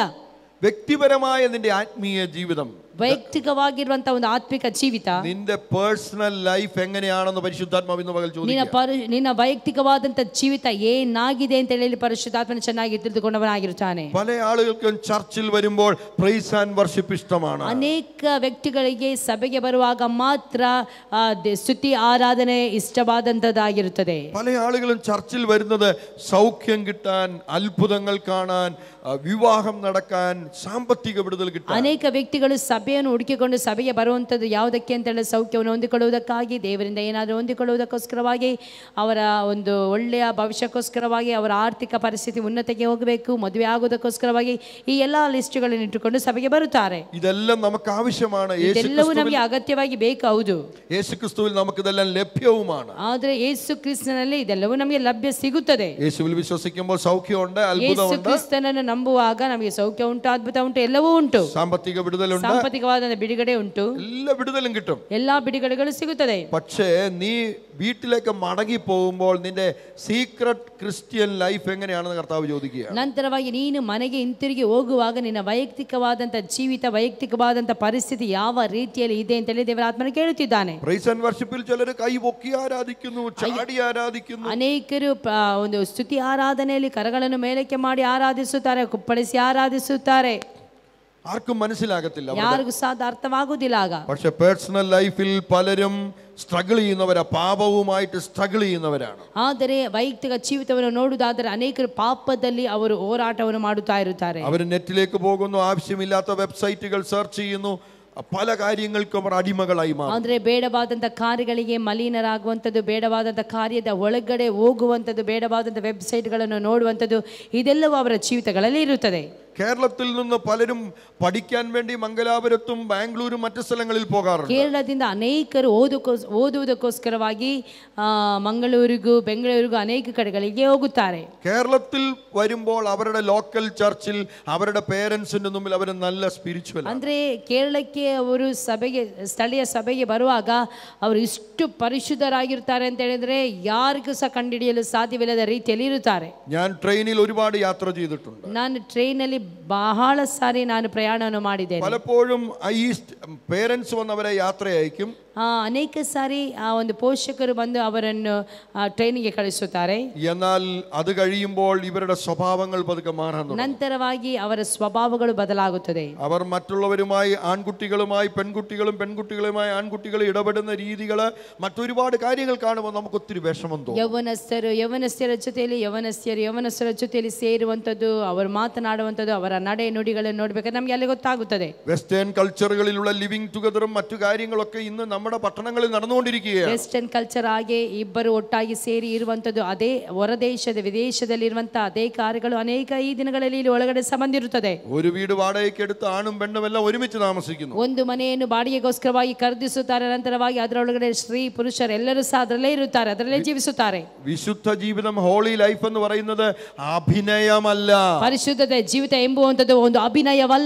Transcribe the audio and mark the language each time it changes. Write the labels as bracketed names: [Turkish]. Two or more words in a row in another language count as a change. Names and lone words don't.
[Malayalam] വ്യക്തിപരമായ നിന്റെ ആത്മീയ ജീവിതം, [Kannada] ವೈಯಕ್ತಿಕವಾಗಿರುವಂತಹ ಒಂದು ಆತ್ಮಿಕ ಜೀವಿತ, [Malayalam] നിന്റെ [English] personal life [Malayalam] എങ്ങനെയാണെന്ന് പരിശുദ്ധാത്മാവ് ഇന്ന് പകൽ ചോദിക്കുക. [Kannada] ನಿನ್ನ ವೈಯಕ್ತಿಕವಾದಂತ ಜೀವಿತ ಏನಾಗಿದೆ ಅಂತ ಹೇಳಿ ಪರಿಶುದ್ಧಾತ್ಮನ ಚೆನ್ನಾಗಿ ತಿಳಿದುಕೊಂಡವನಾಗಿರುತ್ತಾನೆ. [Malayalam] പല ആളുകൾക്കും ചർച്ചിൽ വരുമ്പോൾ [English] praise and worship [Malayalam] ഇഷ്ടമാണ്. [Kannada] ಅನೇಕ ವ್ಯಕ್ತಿಗಳಿಗೆ ಸಭೆಗೆ ಬರುವಾಗ ಮಾತ್ರ ಸ್ತುತಿ ಆರಾಧನೆ ಇಷ್ಟವಾದಂತದ್ದಾಗಿರುತ್ತದೆ. [Malayalam] പല ആളുകളും ചർച്ചിൽ വരുന്നത് സൗഖ്യം കിട്ടാൻ, അത്ഭുതങ്ങൾ കാണാൻ, വിവാഹം നടക്കാൻ, സാമ്പത്തിക വിടുതൽ കിട്ടാൻ. [Kannada] ಅನೇಕ ವ್ಯಕ್ತಿಗಳು ಸಭೆಯನ್ನು ಹುಡುಕಿಕೊಂಡು ಸಭೆಗೆ ಬರುವಂಥದ್ದು ಯಾವುದಕ್ಕೆ ಅಂತ ಹೇಳಿ ಸೌಖ್ಯವನ್ನು ಹೊಂದಿಕೊಳ್ಳುವುದಕ್ಕಾಗಿ, ದೇವರಿಂದ ಏನಾದರೂ ಹೊಂದಿಕೊಳ್ಳುವುದಕ್ಕೋಸ್ಕರವಾಗಿ, ಅವರ ಒಂದು ಒಳ್ಳೆಯ ಭವಿಷ್ಯಕ್ಕೋಸ್ಕರವಾಗಿ, ಅವರ ಆರ್ಥಿಕ ಪರಿಸ್ಥಿತಿ ಉನ್ನತಿಗೆ ಹೋಗಬೇಕು, ಮದುವೆ ಆಗುವುದಕ್ಕೋಸ್ಕರವಾಗಿ ಈ ಎಲ್ಲಾ ಲಿಸ್ಟ್ಗಳನ್ನು ಇಟ್ಟುಕೊಂಡು ಸಭೆಗೆ ಬರುತ್ತಾರೆ. [Malayalam] ഇതെല്ലാം നമുക്ക് ആവശ്യമാണ്. [Kannada] ಇದೆಲ್ಲವೂ ನಮಗೆ ಅಗತ್ಯವಾಗಿ ಬೇಕು, ಹೌದು. [Malayalam] യേശു ക്രിസ്തുവിൽ നമുക്കിതെല്ലാം ലഭ്യവുമാണ്. [Kannada] ಆದರೆ ಯೇಸು ಕ್ರಿಸ್ತನಲ್ಲಿ ಇದೆಲ್ಲವೂ ನಮಗೆ ಲಭ್ಯ ಸಿಗುತ್ತದೆ. [Malayalam] യേശുവിൽ വിശ്വസിക്കുമ്പോൾ സൗഖ്യമുണ്ട്, അത്ഭുതമുണ്ട്. [Kannada] ಯೇಸು ಕ್ರಿಸ್ತನನ್ನು ನಂಬುವಾಗ ನಮಗೆ ಸೌಖ್ಯ ಉಂಟು, ಅದ್ಭುತ ಉಂಟು, ಎಲ್ಲವೂ ಉಂಟು. [Malayalam] സാമ്പത്തിക വിടുതലുണ്ട്, [Kannada] ಸಾಂಪತ್ತಿಕವಾದ ಬಿಡುಗಡೆ ಉಂಟು, [Malayalam] എല്ലാ വിടുതലും കിട്ടും, [Kannada] ಎಲ್ಲಾ ಬಿಡುಗಡೆಗಳು ಸಿಗುತ್ತದೆ. [Malayalam] പക്ഷേ നീ വീട്ടിലേക്ക് മടങ്ങി പോകുമ്പോൾ നിന്റെ [English] secret Christian life [Malayalam] എങ്ങനെയാണെന്ന് കർത്താവ് ചോദിക്കുകയാണ്. [Kannada] ನಂತರವಾಗಿ ನೀನು ಮನೆಗೆ ಹಿಂತಿರುಗಿ ಹೋಗುವಾಗ ನಿನ್ನ ವೈಯಕ್ತಿಕವಾದಂತ ಜೀವಿತ, ವೈಯಕ್ತಿಕವಾದಂತ ಪರಿಸ್ಥಿತಿ ಯಾವ ರೀತಿಯಲ್ಲಿ ಇದೆ ಅಂತ ಹೇಳಿ ದೇವರ ಆತ್ಮನ ಕೇಳುತ್ತಿದ್ದಾನೆ. [English] praise and worship-il [Malayalam] ചിലർ കൈ പൊക്കി ആരാധിക്കുന്നു, ചാടി ആരാധിക്കുന്നു. [Kannada] ಅನೇಕರು ಒಂದು ಸ್ತುತಿ ಆರಾಧನೆಯಲ್ಲಿ ಕರಗಳನ್ನು ಮೇಲಕ್ಕೆ ಮಾಡಿ ಆರಾಧಿಸುತ್ತಾರೆ, ಕುಪ್ಪಳಿಸಿ ಆರಾಧಿಸುತ್ತಾರೆ. [Malayalam] ആർക്കും മനസ്സിലാകത്തില്ല, [Kannada] ಯಾರಿಗೂ ಸಾಧ ಅರ್ಥವಾಗುವುದಿಲ್ಲ ಆಗ. [Malayalam] പക്ഷെ [English] personal life-il [Malayalam] പലരും സ്ട്രഗിൾ ചെയ്യുന്നവരാ, പാപവുമായിട്ട് സ്ട്രഗിൾ ചെയ്യുന്നവരാണ്. [Kannada] ಆದರೆ ವೈಯಕ್ತಿಕ ಜೀವಿತವನ್ನು ನೋಡುವುದಾದರೆ ಅನೇಕರು ಪಾಪದಲ್ಲಿ ಅವರು ಹೋರಾಟವನ್ನು ಮಾಡುತ್ತಾ ಇರುತ್ತಾರೆ. [Malayalam] അവർ നെറ്റിലേക്ക് പോകുന്നു, ആവശ്യമില്ലാത്ത വെബ്സൈറ്റുകൾ സെർച്ച് ചെയ്യുന്നു, പല കാര്യങ്ങൾക്കും അവർ അടിമകളായി മാറും. [Kannada] ಅಂದ್ರೆ ಬೇಡವಾದಂತ ಕಾರ್ಯಗಳಿಗೆ ಮಲಿನರಾಗುವಂಥದ್ದು, ಬೇಡವಾದಂತ ಕಾರ್ಯದ ಒಳಗಡೆ ಹೋಗುವಂಥದ್ದು, ಬೇಡವಾದಂತ ವೆಬ್ಸೈಟ್ಗಳನ್ನು ನೋಡುವಂಥದ್ದು, ಇದೆಲ್ಲವೂ ಅವರ ಜೀವಿತಗಳಲ್ಲಿ ಇರುತ್ತದೆ. [Malayalam] കേരളത്തിൽ നിന്ന് പലരും പഠിക്കാൻ വേണ്ടി മംഗലാപുരത്തും ബാംഗ്ലൂരും മറ്റു സ്ഥലങ്ങളിൽ പോകാറുണ്ട്. [Kannada] ಕೇರಳದಿಂದ ಅನೇಕರು ಓದುವುದಕ್ಕೋಸ್ಕರವಾಗಿ ಮಂಗಳೂರಿಗೂ ಬೆಂಗಳೂರಿಗೂ ಅನೇಕ ಕಡೆಗಳಿಗೆ ಹೋಗುತ್ತಾರೆ. [Malayalam] കേരളത്തിൽ വരുമ്പോൾ അവരുടെ [English] local church-il [Malayalam] അവരുടെ പേരൻസിന്റെ മുമ്പിൽ അവർ നല്ല സ്പിരിച്വൽ. [Kannada] ಅಂದ್ರೆ ಕೇರಳಕ್ಕೆ ಅವರು ಸ್ಥಳೀಯ ಸಭೆಗೆ ಬರುವಾಗ ಅವರು ಇಷ್ಟು ಪರಿಶುದ್ಧರಾಗಿರ್ತಾರೆ ಅಂತ ಹೇಳಿದ್ರೆ ಯಾರಿಗೂ ಸಹ ಕಂಡುಹಿಡಿಯಲು ಸಾಧ್ಯವಿಲ್ಲದ ರೀತಿಯಲ್ಲಿ ಇರುತ್ತಾರೆ. [Malayalam] ഞാൻ ട്രെയിനിൽ ഒരുപാട് യാത്ര ചെയ്തിട്ടുണ്ട്. [Kannada] ನಾನು ಟ್ರೈನಲ್ಲಿ ಬಹಳ ಸಾರಿ ನಾನು ಪ್ರಯಾಣವನ್ನು ಮಾಡಿದ್ದೇನೆ. [Malayalam] പലപ്പോഴും ഈ പേരൻസ് വന്നവരെ യാത്ര അയക്കും. [Kannada] ಅನೇಕ ಸಾರಿ ಆ ಒಂದು ಪೋಷಕರು ಬಂದು ಅವರನ್ನು ಟ್ರೈನಿಗೆ ಕಳಿಸುತ್ತಾರೆ. [Malayalam] എന്നാൽ അത് കഴിയുമ്പോൾ ഇവരുടെ സ്വഭാവങ്ങൾ പതുക്കെ മാറാൻ തുടങ്ങും. [Kannada] ನಂತರವಾಗಿ ಅವರ ಸ್ವಭಾವಗಳು ಬದಲಾಗುತ್ತದೆ. [Malayalam] അവർ മറ്റുള്ളവരുമായി, ആൺകുട്ടികളുമായി പെൺകുട്ടികളും പെൺകുട്ടികളുമായി ആൺകുട്ടികൾ ഇടപെടുന്ന രീതികൾ, മറ്റൊരുപാട് കാര്യങ്ങൾ കാണുമ്പോൾ നമുക്ക് ഒത്തിരി വിഷമം തോന്നും. [Kannada] ಯವನಸ್ಥರ ಜೊತೆಯಲ್ಲಿ ಯವನಸ್ಥರ ಜೊತೆಯಲ್ಲಿ ಸೇರುವಂಥದ್ದು, ಅವರು ಮಾತನಾಡುವಂಥದ್ದು, ಅವರ ನಡೆ ನುಡಿಗಳನ್ನು ನೋಡ್ಬೇಕಾದ್ರೆ ನಮ್ಗೆ ಅಲ್ಲಿ ಗೊತ್ತಾಗುತ್ತದೆ. [English] western cultures-ilulla living together-um [Malayalam] മറ്റു കാര്യങ്ങളൊക്കെ ഇന്ന് നമ്മുടെ നമ്മുടെ പട്ടണങ്ങളിൽ നടന്നുകൊണ്ടിരിക്കുകയാണ്. [English] western culture [Kannada] ಹಾಗೆ ಇಬ್ಬರು ಒಟ್ಟಾಗಿ ಸೇರಿ ಇರುವಂತದ್ದು, ಅದೇ ಹೊರದೇಶದ ವಿದೇಶದಲ್ಲಿರುವಂತ ಅದೇ ಕಾರ್ಯಗಳು ಅನೇಕ ಈ ದಿನಗಳಲ್ಲಿ ಇಲ್ಲಿ ಒಳಗಡೆ ಸಂಬಂಧಿರುತ್ತದೆ. [Malayalam] ഒരു വീട് വാടകയ്ക്ക് എടുത്ത് ആണും പെണ്ണും എല്ലാം ഒരുമിച്ച് താമസിക്കുന്നു. [Kannada] ಒಂದು ಮನೆಯನ್ನು ಬಾಡಿಗೆಗೋಸ್ಕರವಾಗಿ ಖರೀದಿಸುತ್ತಾರೆ, ನಂತರವಾಗಿ ಅದರೊಳಗಡೆ ಸ್ತ್ರೀ ಪುರುಷರೆಲ್ಲರೂ ಸಹ ಅದರಲ್ಲೇ ಇರುತ್ತಾರೆ, ಅದರಲ್ಲೇ ಜೀವಿಸುತ್ತಾರೆ. [Malayalam] വിശുദ്ധ ജീവിതം, [English] holy life [Malayalam] എന്ന് പറയുന്നത് അഭിനയമല്ല. [Kannada] ಪರಿಶುದ್ಧತೆ ಜೀವಿತ ಎಂಬುವಂತದ್ದು ಒಂದು ಅಭಿನಯವಲ್ಲ.